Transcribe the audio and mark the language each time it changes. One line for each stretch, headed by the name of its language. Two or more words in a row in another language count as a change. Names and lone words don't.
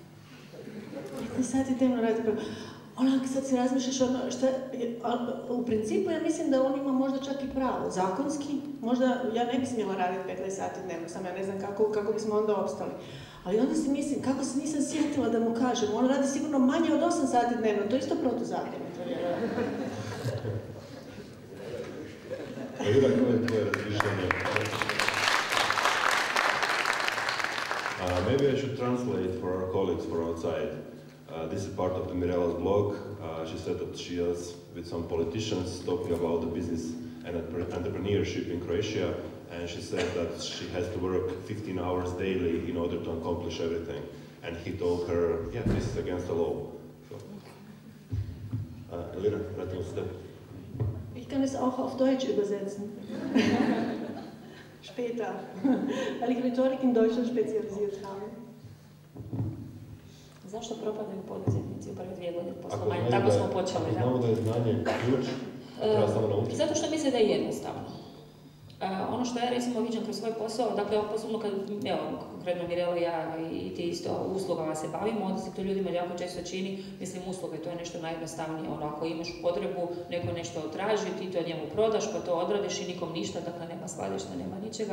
Croatian: 15 sati dnevno radite, onak sad si razmišljaš, u principu ja mislim da on ima možda čak i pravo, zakonski, možda ja ne bi smjela raditi 15 sati dnevno, sam ja ne znam kako bismo onda opstali. Ali onda si mislim, kako se nisam sjetila da mu kažem, on radi sigurno manje od 8 sati dnevno, to je isto protuzakonito. Elvira, koje je tvoje razmišljanje?
English: Maybe I should translate for our colleagues for outside. This is part of the Mirela's blog. She said that she is with some politicians talking about the business and entrepreneurship in Croatia, and she said that she has to work 15 hours daily in order to accomplish everything. And he told her, yeah, this is against the law. So,
Croatian: Elvira, ratimo se.
German: Ich kann es auch auf Deutsch übersetzen. Später, weil ich Rhetorik in Deutschland spezialisiert habe.
Croatian: Zašto propadaju poduzetnici u prve 2 godine poslovanja? Tako smo počeli. Ako znamo da je znanje ključ, treba samo naučiti. Zato što misle da je jednostavno. Ono što ja recimo viđam kroz svoj posao, dakle posebno kad, evo, konkretno Mirela i ja i ti isto uslugama se bavimo, onda se to ljudima jako često čini, mislim usluge, to je nešto najjednostavnije, ako imaš potrebu, neko nešto traži, ti to njemu prodaš, pa to odradiš i nikom ništa, dakle nema skladišta, nema ničega.